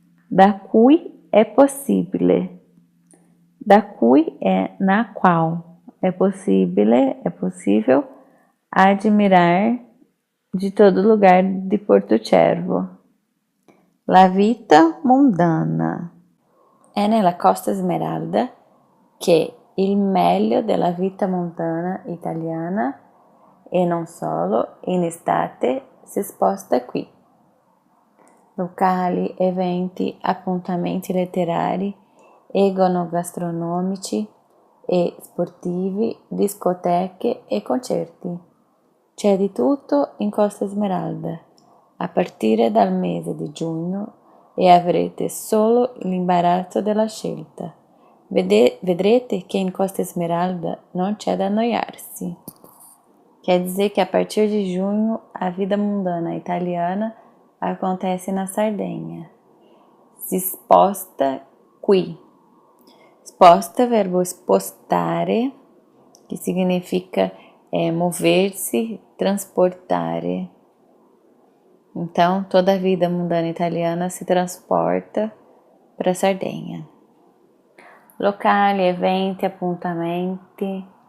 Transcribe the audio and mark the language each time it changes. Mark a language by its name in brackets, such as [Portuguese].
[Italian] Da cui [Portuguese] é possível, da cui é na qual, é possível admirar de todo lugar di Portocervo. [Italian] La vita mondana. È nella Costa Smeralda che il meglio della vita mondana italiana, e non solo, in estate si sposta qui. Locali, eventi, appuntamenti letterari, enogastronomici e sportivi, discoteche e concerti. C'è di tutto in Costa Smeralda. A partire dal mese di giugno e avrete solo l'imbarazzo della scelta. Vedrete che in Costa Esmeralda non c'è da annoiarsi. [Portuguese] Quer dizer que a partir de junho a vida mundana italiana acontece na Sardenha. [Italian] Si sposta qui. [Portuguese] Sposta, verbo spostare, que significa mover-se, transportare. Então, toda a vida mundana italiana se transporta para a Sardenha. [Italian] Locale, eventi, appuntamenti.